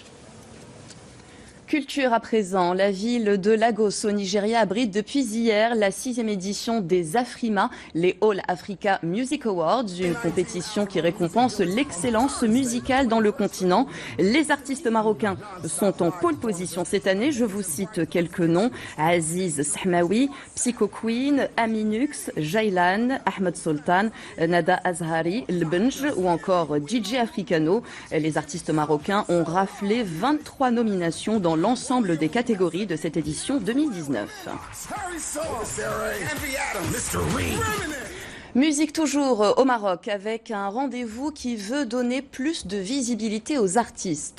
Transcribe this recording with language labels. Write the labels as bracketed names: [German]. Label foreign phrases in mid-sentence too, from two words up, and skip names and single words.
[French] Culture à présent, la ville de Lagos au Nigeria abrite depuis hier la 6e édition des Afrima, les All Africa Music Awards, une compétition qui récompense l'excellence musicale dans le continent. Les artistes marocains sont en [English] pole position [French] cette année, je vous cite quelques noms: Aziz Sahmawi, Psycho Queen, Aminux, Jaylan, Ahmed Sultan, Nada Azhari, Lbenj ou encore DJ Africano. Les artistes marocains ont raflé 23 nominations dans l'ensemble des catégories de cette édition 2019. Musique toujours au Maroc avec un rendez-vous qui veut donner plus de visibilité aux artistes.